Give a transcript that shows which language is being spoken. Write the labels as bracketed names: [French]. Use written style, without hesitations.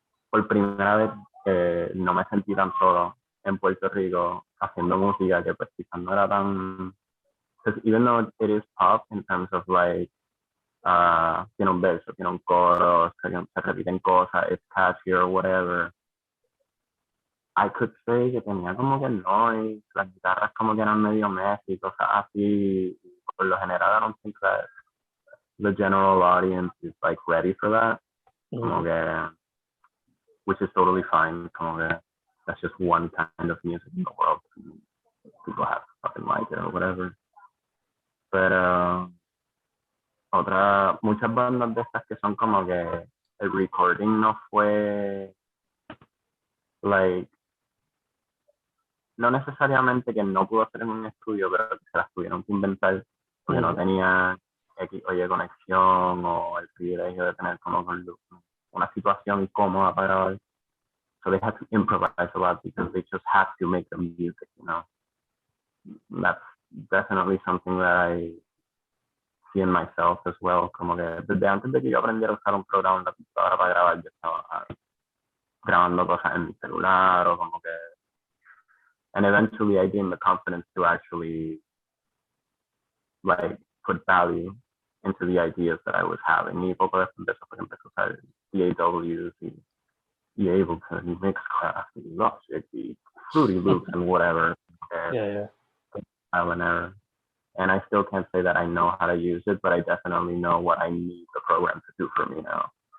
[Spanish] por primera vez no me sentí tan solo en Puerto Rico haciendo música, que pues quizás no era tan, [English] because even though it is pop in terms of like tiene un verso, tiene un coro, se repiten cosas, it's catchy or whatever, I could say [Spanish] que tenía como que noise, las guitarras como que eran medio messy, cosas así. Por lo general, [English] I don't think that the general audience is like ready for that. Como que, which is totally fine. Como que that's just one kind of music in the world. People have to fucking like it or whatever. [Spanish] Pero muchas bandas de estas que son como que el recording no fue like, no necesariamente que no pudo hacer en un estudio, pero que se las tuvieron que inventar porque no tenía X o Y conexión o el privilegio de tener como una situación cómoda para grabar. [English] So they had to improvise a lot because they just had to make the music, you know. That's definitely something that I see in myself as well. [Spanish] Como que desde antes de que yo aprendiera a usar un programa en la computadora para grabar, yo estaba grabando cosas en mi celular o como que. [English] And eventually I gained the confidence to actually like put value into the ideas that I was having. [Spanish] Y poco después de eso pues empecé a usar DAWs y Ableton, Mixcraft, Logic, Fruity Loops and whatever. [English] Trial and error. And I still can't say that I know how to use it, but I definitely know what I need the program to do for me now.